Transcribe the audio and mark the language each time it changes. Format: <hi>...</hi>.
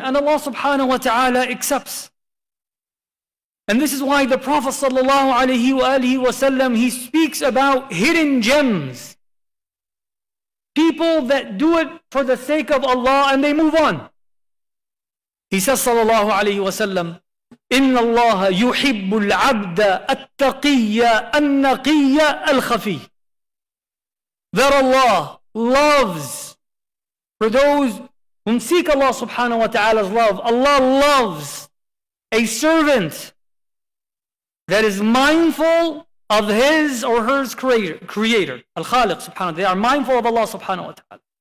<en>And Allah subhanahu wa ta'ala accepts. And this is why the Prophet sallallahu alaihi wasallam, he speaks about hidden gems. People that do it for the sake of Allah and they move on. He says sallallahu alaihi wasallam,</en> <ar>إن الله يحب العبد التقي النقي الخفي.</ar> <en>That Allah loves, for those whom seek Allah subhanahu wa ta'ala's love, Allah loves a servant that is mindful of his or her creator, Al-Khaliq subhanahu wa ta'ala. They are mindful of Allah subhanahu wa ta'ala.</en>